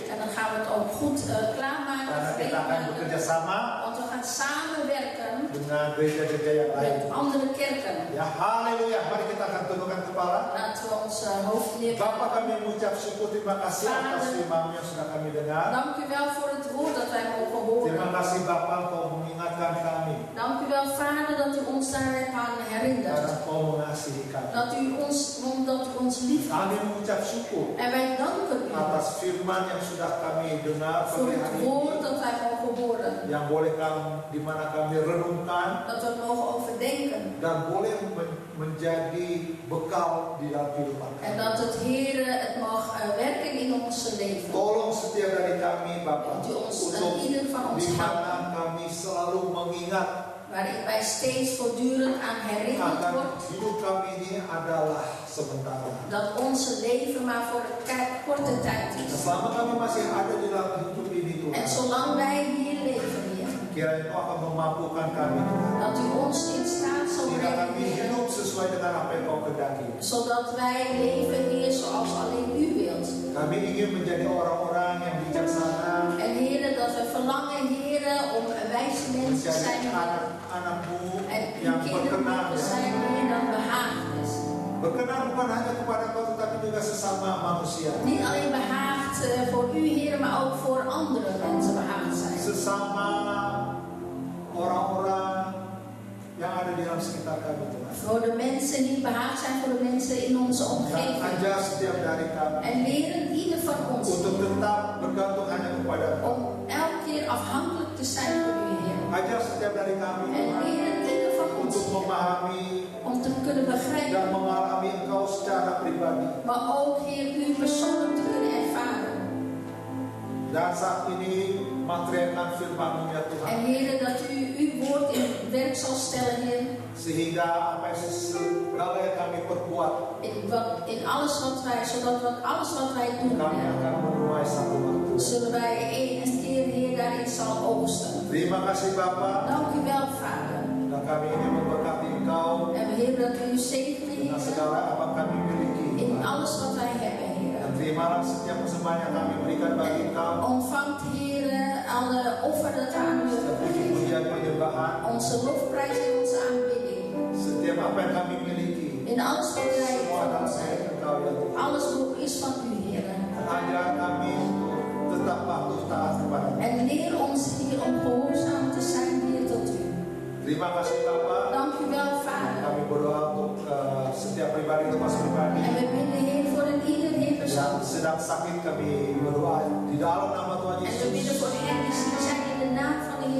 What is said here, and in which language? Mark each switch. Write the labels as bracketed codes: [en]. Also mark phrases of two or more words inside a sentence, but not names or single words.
[nl] En dan gaan we het ook goed klaarmaken. [id] karena kita akan [nl] gereedmaken. [id] bekerja sama [nl] Want we gaan samenwerken [id] dengan gereja-gereja yang lain. [nl] met andere kerken. [id] Ya, haleluya. Mari kita akan tundukkan kepala. [nl] Laten we ons hoofd neerleggen. [id] Bapak, kami mengucap syukur, terima kasih atas firman yang sudah kami dengar. [nl] Dank u wel voor het woord dat wij mogen horen. [id] Terima kasih Bapak, Kau mengingatkan kami [nl] Dank u wel, Vader, dat u ons daaraan herinnert. [id] karena Kau mengasihi kami. [nl] Dat u ons lief heeft. [id] Kami mengucap syukur [nl] En wij danken u [id] atas firman yang sudah kami dengar [nl] voor [id] pada [nl] het [id] hari [nl] woord [id] ini, [nl] dat wij mogen horen. [id] yang boleh di mana kami renungkan [nl] Dat we het mogen overdenken. [id] dan boleh menjadi bekal di dalam kehidupan [nl] En [id] kami. [nl] dat het Heer het mag werken in ons leven. [id] Tolong setiap dari kami Bapak [nl] Dat u ons [id] untuk [nl] ieder van ons [id] di [nl] helpt. [id] mana kami selalu mengingat [nl] Waarin wij steeds voortdurend aan herinnerd [id] akan [nl] wordt. [id] hidup kami ini adalah sementara. [nl] Dat onze leven maar voor een korte tijd is. [id] Selama kami masih ada di dalam hidup ini [nl] En [id] Tuhan, [nl] zolang wij hier leven, Heer, [id] kiranya Kau akan memampukan kami Tuhan. [nl] dat u ons in staat zal [id] Tidak [nl] brengen, [id] kami [nl] Heer, [id] hidup sesuai dengan apa yang Kau kehendaki. [nl] zodat wij leven, Heer, zoals alleen u wilt. [id] Kami ingin menjadi orang-orang yang bijaksana, [nl] En Heer, dat we verlangen, Heer, Heren, om wijze mensen te zijn, [id] menjadi anak-anakmu [nl] en [id] yang [nl] uw kinderen [id] berkenan, [nl] mogen [id] ya. [nl] zijn, Heer, dat behaagd is. [id] Berkenan bukan hanya kepada Kau tetapi juga sesama manusia. [nl] Niet alleen behaagd voor u, Heer, maar ook voor andere mensen behaagd zijn. [id] Sesama orang-orang yang ada di dalam sekitar kami, Tuhan. [nl] Voor de mensen die behaagd zijn, voor de mensen in onze [id] Dan [nl] omgeving. [id] ajar setiap dari kami [nl] En leren ieder van ons [id] untuk tetap bergantung hanya kepada Kau. [nl] om elke keer afhankelijk te zijn van u, Heer. [id] Ajar setiap dari kami, [nl] En [id] Tuhan, [nl] leren ieder van ons [id] untuk memahami [nl] om te kunnen [id] dan [nl] begrijpen, [id] mengalami Engkau secara pribadi. [nl] maar ook, Heer, u persoonlijk te kunnen ervaren. [id] Dan saat ini materialkan firman-Mu ya Tuhan, [nl] En Heer, dat u uw woord in werk zal stellen, Heer. [id] sehingga apa yang segala yang kami perbuat, [nl] In alles wat wij, zodat alles wat wij doen, [id] kami [nl] Heer, [id] akan menuai satu waktu. [nl] zullen wij een keer, Heer, daarin zal oogsten. [id] Terima kasih Bapa, [nl] Dank u wel, Vader. [id] dan kami ini memberkati Engkau [nl] En Heer, dat u uw zegen, [id] dengan [nl] Heer, [id] segala apa kami miliki. [nl] in alles wat wij hebben, Heer. [id] Dan terimalah setiap persembahan yang kami berikan bagi Engkau, [nl] Ontvangt, Heer, alle offer dat we aan u [id] setiap [nl] hebben gegeven. [id] puji-pujian penyembahan, [nl] Onze lofprijs en onze aanbidding. [id] setiap apa yang kami miliki, [nl] In alles wat wij [id] semua [nl] van [id] adalah [nl] ons [id] milik [nl] hebben. [id] Engkau ya Tuhan. [nl] Alles is van u, Heer. [id] Ajar kami untuk tetap patuh taat kepada Engkau. [nl] En leer ons, Heer, om gehoorzaam te zijn, Heer, tot u. [id] Terima kasih Bapa. [nl] Dank u wel, Vader. [id] Kami berdoa untuk setiap pribadi, lepas pribadi [nl] En we bidden, Heer, voor een ieder, Heer, [id] yang [nl] persoon. [id] sedang sakit. Kami berdoa di dalam nama Tuhan [nl] En we [id] Yesus. [nl] bidden voor hen die ziek zijn in de naam van de Heer